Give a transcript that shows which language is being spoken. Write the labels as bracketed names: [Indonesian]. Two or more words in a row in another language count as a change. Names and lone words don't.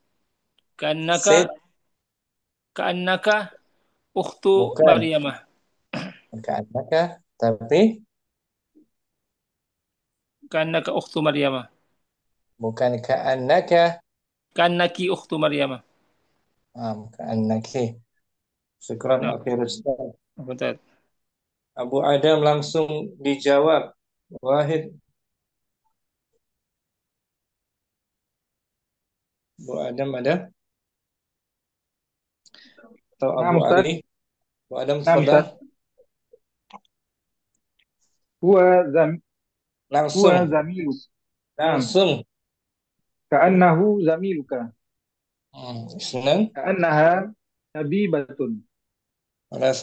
[Arabic] كأنك أخت [Indonesian] Bukan. Maryamah. Ka'annaka, tapi [Arabic] كأنك أخت مريم. [Indonesian] bukan ka'annaka. [Arabic] كأنكِ أخت مريم. Ka'annaki. Syukran [Indonesian] Nah. Akhir Islam. Betul. Abu Adam langsung dijawab. Wahid. Abu Adam ada? Atau Abu Ali? Abu Adam tafadhal. Langsung. [Arabic] زميلك [Indonesian] Langsung. [Arabic] كأنه زميلك [Indonesian] Senan. [Arabic] كأنها طبيبة [Indonesian] Rasa.